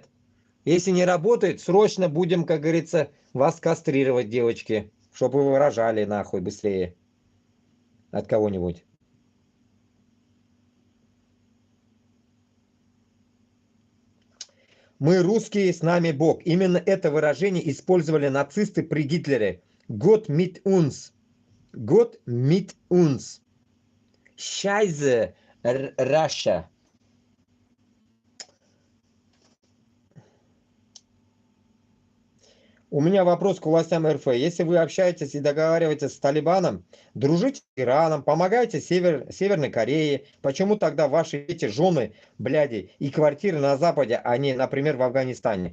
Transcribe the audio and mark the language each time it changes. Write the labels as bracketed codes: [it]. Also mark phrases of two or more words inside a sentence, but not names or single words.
[ru] Если не работает, срочно будем, как говорится, вас кастрировать, девочки, чтобы вы рожали нахуй быстрее от кого-нибудь. Мы русские, с нами Бог. Именно это выражение использовали нацисты при Гитлере. [de] Gott mit uns. Gott mit uns. Scheiße, Russia. [ru] У меня вопрос к властям РФ. Если вы общаетесь и договариваетесь с Талибаном, дружите с Ираном, помогаете Северной Корее, почему тогда ваши эти жены, бляди, и квартиры на Западе, а не, например, в Афганистане?